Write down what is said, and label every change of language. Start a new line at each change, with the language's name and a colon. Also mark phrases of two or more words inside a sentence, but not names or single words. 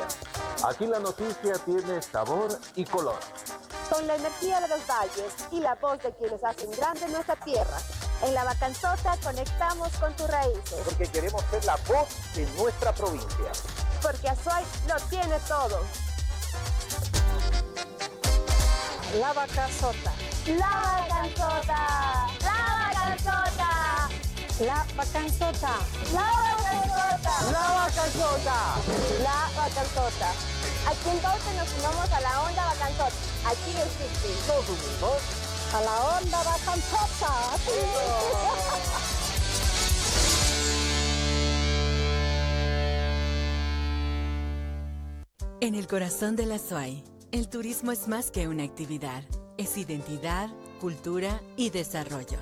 Spanish: Aquí la noticia tiene sabor y color. Con la energía de los valles y la voz de quienes hacen grande nuestra tierra. En La Bacanzota conectamos con tus raíces. Porque queremos ser la voz de nuestra provincia. Porque Azuay lo tiene todo. La Bacanzota. La Bacanzota. La Bacanzota. La Bacanzota. La Bacanzota. La Bacanzota. La Bacanzota. Aquí en Dolce nos sumamos a la onda Bacanzota. Aquí existe. Nos unimos a la onda Bacanzota. En el corazón de la Azuay, el turismo es más que una actividad, es identidad, cultura y desarrollo.